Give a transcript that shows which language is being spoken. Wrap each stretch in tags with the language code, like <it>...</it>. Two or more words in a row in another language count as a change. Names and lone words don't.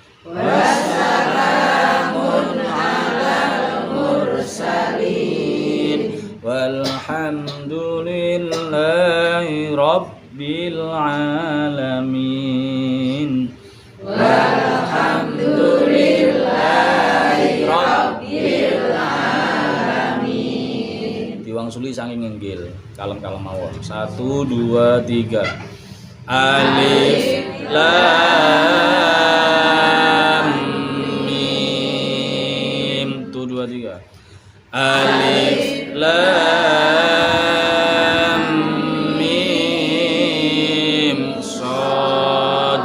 <ar>والحمد لله رب العالمين. والحمد لله رب العالمين.</ar> <jv>Tiwang suli saking ngenggil, kalem-kalem mawon. 1 2 3.</jv> <ar>ألف لام ميم. 1 2 3. ألف لام ميم صاد.</ar>